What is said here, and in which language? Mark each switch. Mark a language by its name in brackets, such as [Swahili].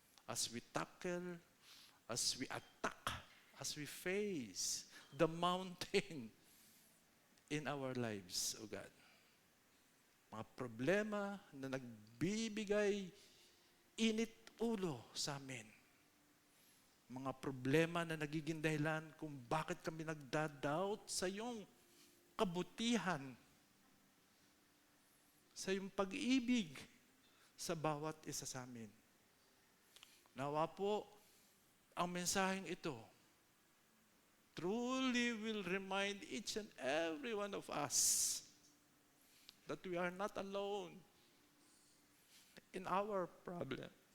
[English] As we tackle, as we attack, as we face the mountain in our lives, O God. [Filipino] Mga problema na nagbibigay init ulo sa amin. Mga problema na nagiging dahilan kung bakit kami nagda-doubt sa iyong kabutihan, sa iyong pag-ibig sa bawat isa sa amin. Nawa po, ang mensaheng ito [English] truly will remind each and every one of us that we are not alone in our problem.